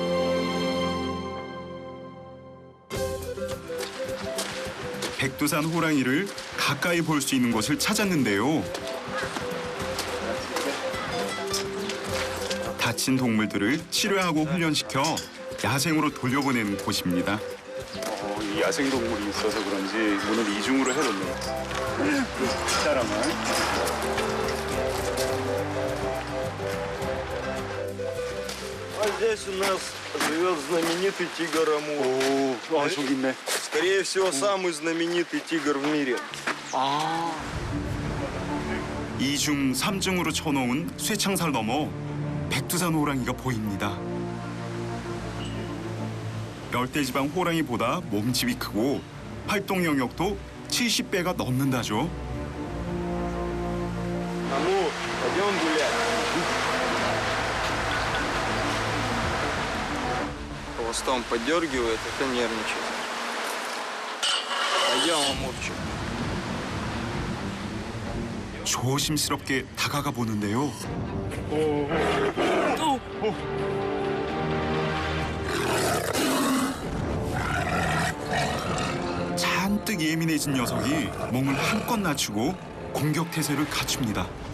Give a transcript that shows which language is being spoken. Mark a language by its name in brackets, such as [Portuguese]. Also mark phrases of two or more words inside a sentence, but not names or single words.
[Korean] 백두산 호랑이를 가까이 볼 수 있는 곳을 찾았는데요. 다친 동물들을 치료하고 훈련시켜 야생으로 돌려보내는 곳입니다. 이 야생 동물이 있어서 그런지 문을 이중으로 해놓네요. 사람은. [Russian] А здесь у нас живет знаменитый тигр Амур. [Korean] 오, 저기 있네. [Russian] Скорее всего, самый знаменитый тигр в мире. [Korean] 이중, 삼중으로 쳐놓은 쇠창살 넘어 백두산 호랑이가 보입니다. 열대지방 호랑이보다 몸집이 크고 활동 영역도 70배가 넘는다죠. [Russian] Амур, пойдем гулять. Хвостом подергивает, это нервничает. Пойдем, Амурчик. [Korean] 조심스럽게 다가가 보는데요. 잔뜩 예민해진 녀석이 몸을 한껏 낮추고 공격 태세를 갖춥니다.